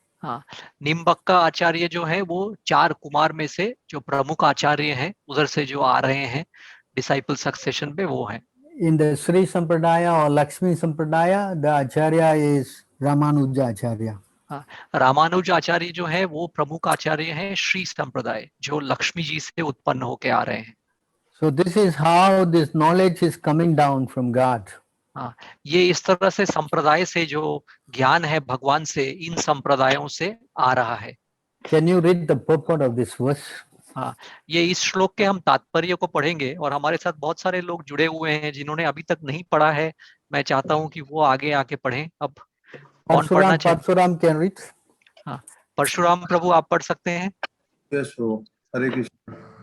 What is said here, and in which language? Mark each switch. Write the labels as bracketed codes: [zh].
[hi] हाँ, निम्बक्का आचार्य जो है वो 4 कुमार में से जो प्रमुख आचार्य हैं उधर से जो आ रहे हैं डिसाइपल सक्सेशन पे वो हैं। [en] In the Sri Sampradaya or Lakshmi Sampradaya, the Acharya is Ramanuja Acharya. [hi] हाँ, रामानुज आचार्य जो है वो प्रमुख आचार्य हैं श्री संप्रदाय जो लक्ष्मी जी से उत्पन्न होके आ रहे हैं। [en] So this is how this knowledge is coming down from God. [hi] हाँ, ये इस तरह से संप्रदाय से जो ज्ञान है भगवान से इन संप्रदायों से आ रहा है। [en] Can you read the purport of this verse? [hi] हाँ, ये इस श्लोक के हम तात्पर्य को पढ़ेंगे और हमारे साथ बहुत सारे लोग जुड़े हुए हैं जिन्होंने अभी तक नहीं पढ़ा है। मैं चाहता हूँ कि वो आगे आके पढ़ें। अब कौन पढ़ना चाहे? [en] Parsuram can read. [hi] हाँ, परशुराम प्रभु आप पढ़ सकते हैं। [en] Yes, bro. Hare Krishna.